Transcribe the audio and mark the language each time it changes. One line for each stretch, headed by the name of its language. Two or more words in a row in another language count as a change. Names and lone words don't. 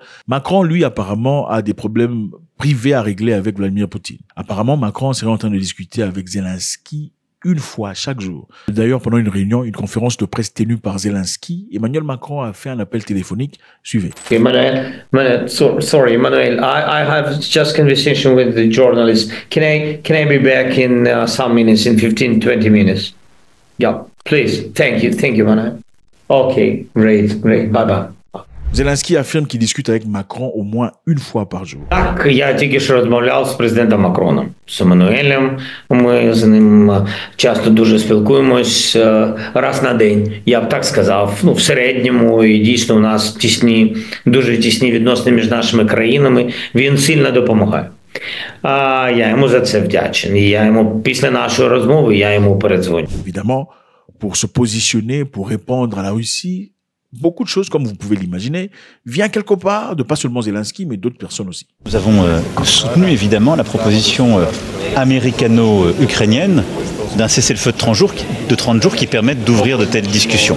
French: Macron, lui, apparemment, a des problèmes privés à régler avec Vladimir Poutine. Apparemment, Macron serait en train de discuter avec Zelensky une fois chaque jour. D'ailleurs, pendant une réunion, une conférence de presse tenue par Zelensky, Emmanuel Macron a fait un appel téléphonique. Suivez.
English: Emmanuel, sorry, Emmanuel, I have just conversation with the journalist. Can I be back in some minutes, in 15-20 minutes? Yeah, please. Thank you, Emmanuel. Okay, great, bye-bye.
French: Zelensky affirme qu'il discute avec Macron au moins une fois par jour.
Ukrainian: Так, я тільки що розмовляв з президентом Макроном, з Еммануелем. Ми з ним часто дуже спілкуємось раз на день. Я б так сказав, в середньому, і дійсно у нас дуже тісні відносини між нашими країнами. Він сильно допомагає. Я йому за це вдячний. Я йому після нашої розмови я йому передзвоню.
French: Évidemment, pour se positionner, pour répondre à la Russie, beaucoup de choses, comme vous pouvez l'imaginer, vient quelque part de pas seulement Zelensky, mais d'autres personnes aussi. Nous avons soutenu évidemment la proposition américano-ukrainienne d'un cessez-le-feu de 30 jours qui permette d'ouvrir de telles discussions.